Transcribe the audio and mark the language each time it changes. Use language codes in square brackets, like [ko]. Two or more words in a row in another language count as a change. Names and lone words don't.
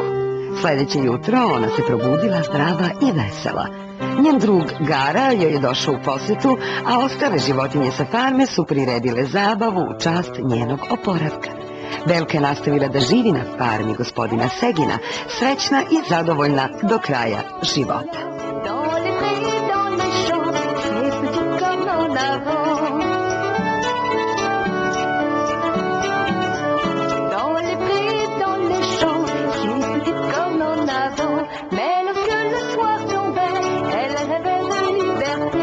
[sr] Sljedeće jutro ona se probudila zdrava i vesela. Njen drug Gara joj je došao u posjetu, a ostale životinje sa farme su priredile zabavu u čast njenog oporavka. Belka je nastavila da živi na farmi gospodina Segina, srećna i zadovoljna do kraja života. [fr] Mais lorsque le soir tombait, elle rêvait de liberté.